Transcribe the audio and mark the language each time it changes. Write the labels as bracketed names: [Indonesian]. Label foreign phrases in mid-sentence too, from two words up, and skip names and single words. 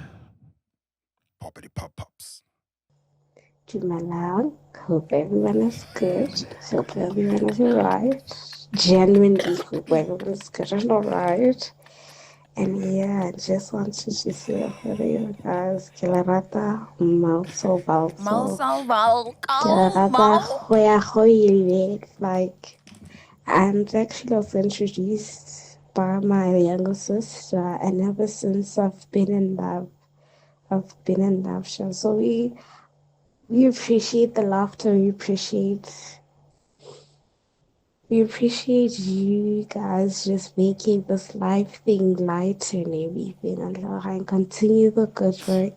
[English] Poppity pops. Jumalang, hope everyone is good. Hope everyone is alright. Genuinely hope everyone is good and alright. And yeah, I just want to just say for you guys, [Northern Sotho] ke le rata Malso Balso. Ke le rata go ya go ile. [English] Like, and actually I was introduced by my younger sister, and ever since I've been in love. So we appreciate the laughter. We appreciate you guys just making this life thing lighter and everything, and continue the good work.